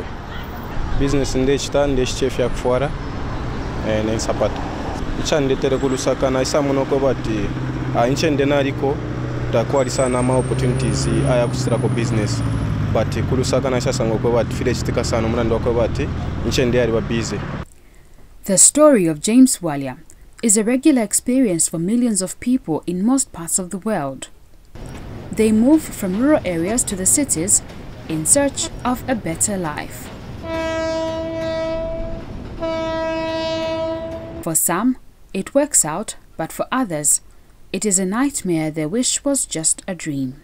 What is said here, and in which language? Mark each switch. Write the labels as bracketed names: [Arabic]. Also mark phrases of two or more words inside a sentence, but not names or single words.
[Bemba] Business ndechita ndechef ya kufwara n'ensapato. Ichandetere ku Lusaka na isa muno ko bati inchende naliko takwalisa na ma opportunities aya kusira ko business. But ku Lusaka na isa ngo ko bati file chitika sana mulando ko bati inchende yali ba busy. [English] The story of James Walya is a regular experience for millions of people in most parts of the world. They move from rural areas to the cities in search of a better life. For some, it works out, but for others, it is a nightmare their wish was just a dream.